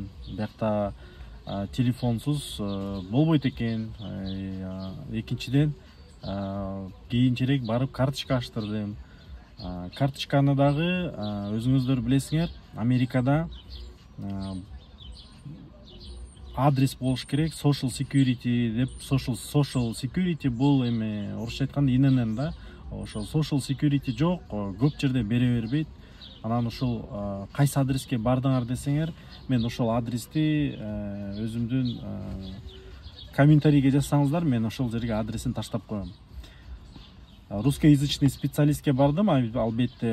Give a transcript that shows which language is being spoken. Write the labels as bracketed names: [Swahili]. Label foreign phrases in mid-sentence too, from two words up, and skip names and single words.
[Kyrgyz] Биякта телефонсуз болбойт экен. Экинчиден кийинчерээк барып карточка ачтырдым. Карточканы дагы өзүңүздөр билесиңер, Америкада адрес болуш керек, [English] social security деп. Social security [Kyrgyz] бул эми орусча айтканда ИНН да. Ошол [English] social security [Kyrgyz] жок, көп жерде бере бербейт. Анан ушул кайсы адреске бардыңар десеңер, мен ошол адрести өзүмдүн комментарийге жазсаңыздар, мен ошол жерге адресин таштап коем. Русскоязычный специалистке бардым, албетте.